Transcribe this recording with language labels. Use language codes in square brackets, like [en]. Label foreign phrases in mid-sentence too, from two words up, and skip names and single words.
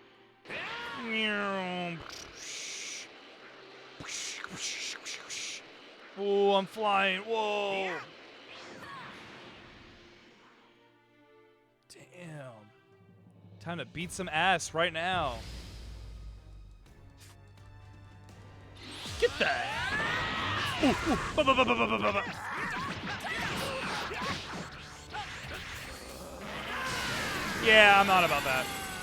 [en] Oh, I'm flying. Whoa. Damn. Time to beat some ass right now. Get that. Ooh, ooh. Ba, ba, ba, ba, ba, ba, ba. Yeah, I'm not about that.